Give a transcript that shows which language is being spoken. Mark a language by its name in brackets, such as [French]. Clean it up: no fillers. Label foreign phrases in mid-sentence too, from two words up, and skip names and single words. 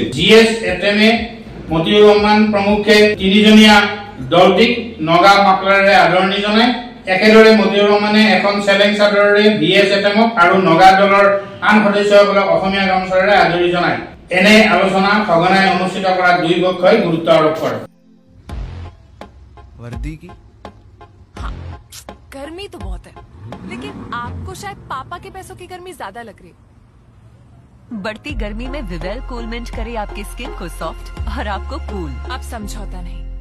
[Assamese] GS এটেমে, মতিউৰ ৰহমান প্ৰমুখে 3জনীয়া দলটিক নগা মাকলাৰে আদৰণি জনায়। একেদৰে মতিউৰ ৰহমানে এখন চেলেং চাদৰেৰে VS এটেমক আৰু নগা দলৰ আন সদস্যসকলক অসমীয়া গামোচাৰে আদৰি জনায়। এনে আলোচনা সঘনাই অনুষ্ঠিত কৰাত দুই পক্ষই গুৰুত্ব আৰোপ কৰে। [Hindi] वर्दी की गर्मी तो बहुत है, लेकिन आपको शायद पापा के पैसों की गर्मी ज्यादा लग रही है। बढ़ती गर्मी में विवेल कूलमेंट करे आपकी स्किन को सॉफ्ट और आपको कूल। आप समझौता नहीं।